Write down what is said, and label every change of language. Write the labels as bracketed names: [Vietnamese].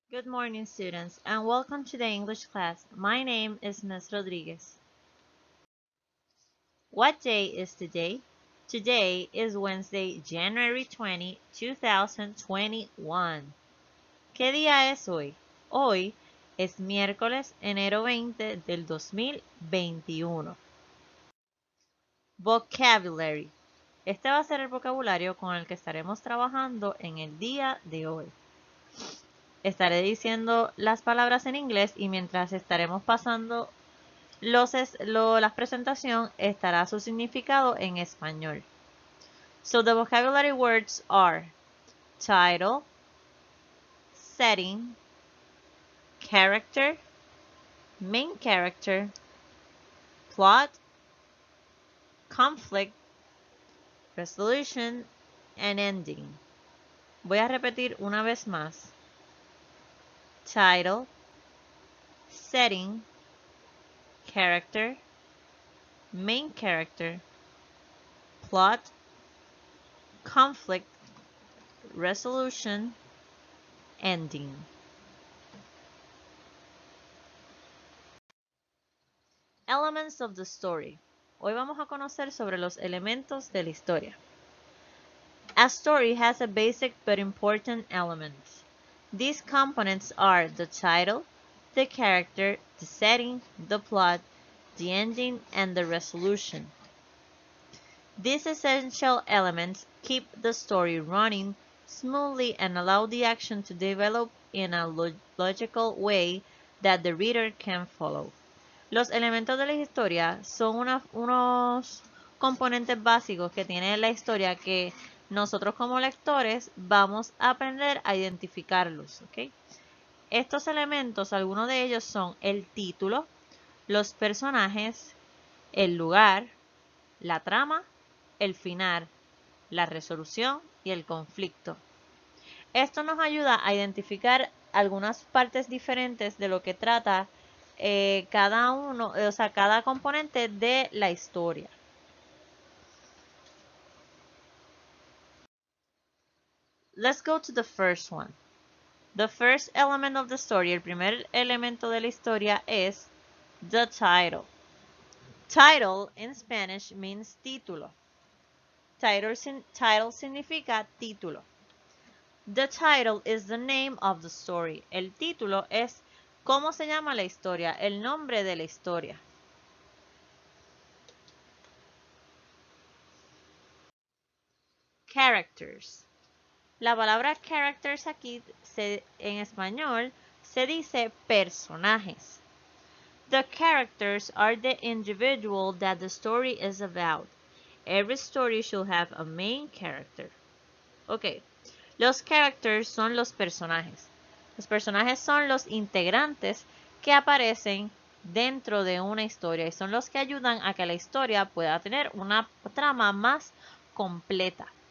[English] Good morning, students, and welcome to the English class. My name is Ms. Rodriguez. What day is today? Today is Wednesday, January 20, 2021. [Spanish] ¿Qué día es hoy? Hoy es miércoles, enero 20 del 2021. Vocabulary. Este va a ser el vocabulario con el que estaremos trabajando en el día de hoy. Estaré diciendo las palabras en inglés y mientras estaremos pasando la presentación estará su significado en español. [English] So the vocabulary words are title, setting, character, main character, plot, conflict, resolution, and ending. [Spanish] Voy a repetir una vez más. [English] Title, setting, character, main character, plot, conflict, resolution, ending. Elements of the story. [Spanish] Hoy vamos a conocer sobre los elementos de la historia. [English] A story has a basic but important elements. These components are the title, the character, the setting, the plot, the ending, and the resolution. These essential elements keep the story running smoothly and allow the action to develop in a logical way that the reader can follow. [Spanish] Los elementos de la historia son unos componentes básicos que tiene la historia que nosotros como lectores vamos a aprender a identificarlos. ¿Okay? Estos elementos, algunos de ellos son el título, los personajes, el lugar, la trama, el final, la resolución y el conflicto. Esto nos ayuda a identificar algunas partes diferentes de lo que trata cada componente de la historia. [English] Let's go to the first one. The first element of the story, [Spanish] el primer elemento de la historia es [English] the title. Title in Spanish means título. [Spanish] Title significa título. [English] The title is the name of the story. [Spanish] El título es cómo se llama la historia, el nombre de la historia. Characters. La palabra characters aquí en español se dice personajes. [English] The characters are the individual that the story is about. Every story should have a main character. [Spanish] Ok, los characters son los personajes. Los personajes son los integrantes que aparecen dentro de una historia y son los que ayudan a que la historia pueda tener una trama más completa.